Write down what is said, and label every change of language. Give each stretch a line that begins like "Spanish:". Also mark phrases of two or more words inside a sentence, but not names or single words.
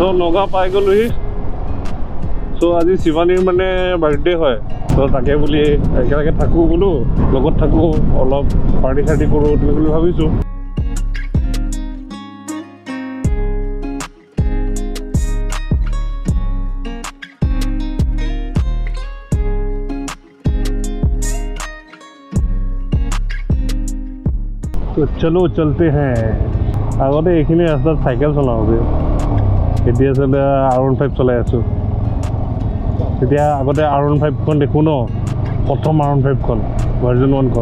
Assamese: নগা পাই গ'লোহি চ' আজি শিৱানীৰ মানে বাৰ্থডে হয় চ' তাকে বুলি একেলগে থাকোঁ বোলো লগত থাকোঁ অলপ পাৰ্টি চাৰ্টি কৰোঁ তেনেকৈ বুলি ভাবিছোঁ
Hindi: तो चलो चलते हैं
Assamese: আগতে এইখিনি ৰাস্তাত চাইকেল চলাওঁগে এতিয়া চলে r15 চলাই আছোঁ তেতিয়া আগতে r15খন দেখোঁ ন প্ৰথম r15খন ভাৰ্জন 1খন